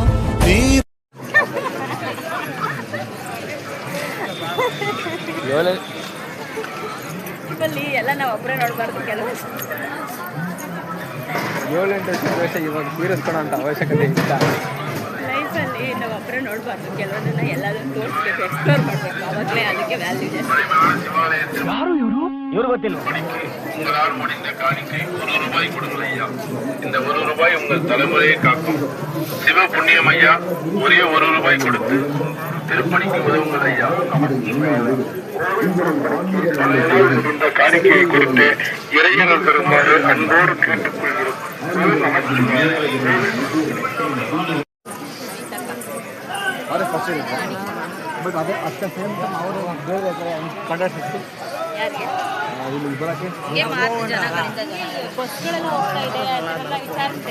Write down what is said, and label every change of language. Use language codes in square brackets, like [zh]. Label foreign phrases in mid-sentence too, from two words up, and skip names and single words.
[kn] ಲೈಫಲ್ಲಿ ಎಲ್ಲ ನಾವು ಒಬ್ಬರೇ ನೋಡಬಾರ್ದು. ಕೆಲವು 7-8 ವರ್ಷ ದ್ವೇಷ ಇವಾಗ ತೀರಿಸ್ಕೊಳೋ ಅಂತ ಅವಶ್ಯಕತೆ ಇಲ್ಲ. ಲೈಫಲ್ಲಿ ನಾವು ಒಬ್ಬರೇ ನೋಡಬಾರ್ದು. ಕೆಲವೊಂದನ್ನ ಎಲ್ಲದನ್ನು ತೋರಿಸ್ಬೇಕು, ಎಕ್ಸ್ಪ್ಲೋರ್ ಮಾಡಬೇಕು. ಆವಾಗಲೇ ಅದಕ್ಕೆ ವ್ಯಾಲ್ಯೂ ಜಾಸ್ತಿ. ಯಾರು ಇವರು ಗೊತ್ತಿಲ್ಲ. [ta] உங்களால் முடிந்த காணிக்கை ₹1 கொடுங்கள் ஐயா. இந்த ₹1 உங்கள் தலைமுறையை காக்கும். சிவ புண்ணியம் ஐயா. ஒரே ₹1 கொடுத்து திருப்பணிக்கு உதவுங்கள் ஐயா. இந்த காணிக்கையை கொடுத்து இறையர்கள் பெறுமாறு அன்போடு கேட்டுக்கொள்கிறோம். [kn] ಬಟ್ ಅದೇ ಅಷ್ಟೇ [en] same time [kn] ಅವರು ಬೇರೆ ಕಂಡಕ್ಟ್ ಬಸ್ಗಳೆಲ್ಲ ಹೋಗ್ತಾ ಇದೆ, ಅದನ್ನೆಲ್ಲ ವಿಚಾರಿಸಿದೆ.